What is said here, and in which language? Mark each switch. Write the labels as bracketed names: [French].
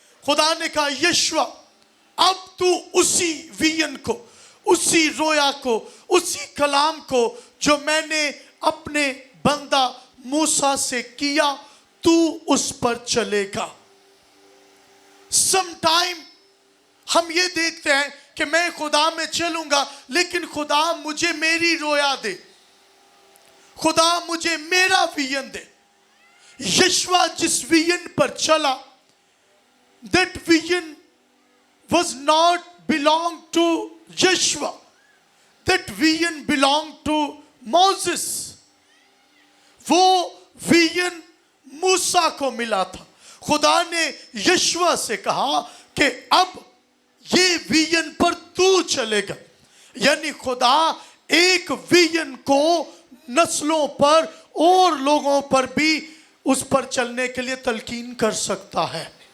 [Hindi] खुदा ने कहा यशवा अब तू उसी विजन को, उसी रोया को, उसी कलाम को जो मैंने अपने बंदा मूसा से किया, तू उस पर चलेगा। समटाइम हम ये देखते हैं कि मैं खुदा में चलूंगा, लेकिन खुदा मुझे मेरी रोया दे, खुदा मुझे मेरा विजन दे। यशवा जिस विजन पर चला, [English] That vision was not belong to Joshua, that vision belonged to Moses। [Hindi] वो विजन मूसा को मिला था। खुदा ने यशवा से कहा कि अब ये विजन पर तू चलेगा। यानी खुदा एक विजन को नस्लों पर और लोगों पर भी उस पर चलने के लिए तलकीन कर सकता है।